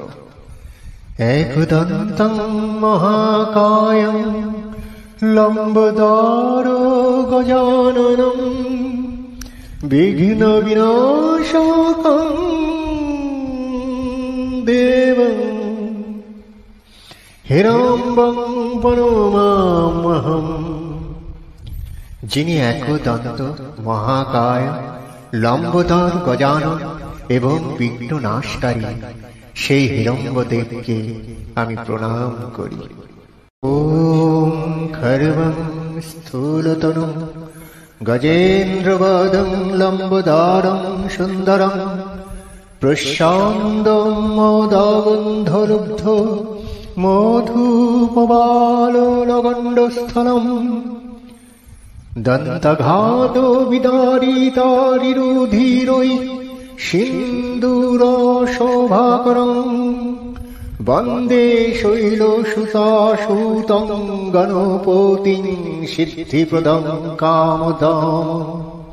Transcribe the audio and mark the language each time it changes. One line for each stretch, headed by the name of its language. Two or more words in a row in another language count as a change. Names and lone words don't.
Sanskrit: একদন্तं মহাকায়ং লম্বোদরো গজানनं বিঘ্ন বিনাশকং দেবং হিড়ম্বং প্রণমাম্যহম।
Bangla: যিনি একদন্ত মহাকায় লম্বোদর গজানন এবং বিঘ্ন নাশকারী সেই হিড়ম্বদেবকে আমি প্রণাম করি।
Sanskrit: ওম খর্বং স্থূলতনুং গজেন্দ্রবদং লম্বোদরং সুন্দরং প্রশান্তং মোদবন্ধলুব্ধ মধুপবালোলগণ্ডস্থলম দন্তঘাতো বিদারিতারিরুধিরৈ সিন্দূরশোভাকরং বন্দে শৈলসুতাসূतं গণপতিং সিদ্ধিপ্রদং কামদাম।